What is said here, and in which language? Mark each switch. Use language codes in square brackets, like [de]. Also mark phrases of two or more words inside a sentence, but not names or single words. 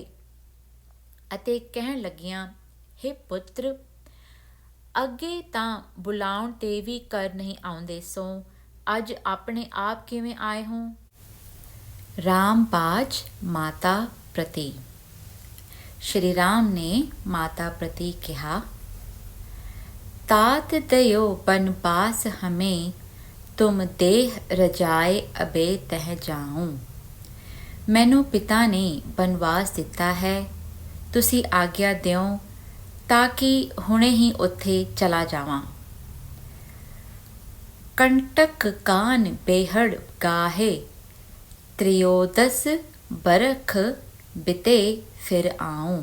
[pa] ਅਤੇ ਕਹਿਣ ਲੱਗੀਆਂ, ਹੇ ਪੁੱਤਰ, ਅੱਗੇ ਤਾਂ ਬੁਲਾਉਣ ਤੇ ਵੀ ਘਰ ਨਹੀਂ ਆਉਂਦੇ ਸੋ ਅੱਜ ਆਪਣੇ ਆਪ ਕਿਵੇਂ ਆਏ ਹੋ। ਰਾਮਬਾਜ ਮਾਤਾ ਪ੍ਰਤੀ। ਸ਼੍ਰੀ ਰਾਮ ਨੇ ਮਾਤਾ ਪ੍ਰਤੀ ਕਿਹਾ, ਤਾਤ ਦਯੋ ਬਨਵਾਸ ਹਮੇਂ ਤੁਮ ਦੇਹ ਰਜਾਏ ਅਬੇ ਤਹ ਜਾਊਂ। ਮੈਨੂੰ ਪਿਤਾ ਨੇ ਬਨਵਾਸ ਦਿੱਤਾ ਹੈ, ਤੁਸੀਂ ਆਗਿਆ ਦਿਓ ਤਾਂ ਕਿ ਹੁਣੇ ਹੀ ਉੱਥੇ ਚਲਾ ਜਾਵਾਂ। ਕੰਟਕ ਕਾਨ ਬੇਹੜ ਗਾਹੇ ਤ੍ਰਿਯੋਦਸ ਬਰਖ ਬਿਤੇ ਫਿਰ ਆऊं।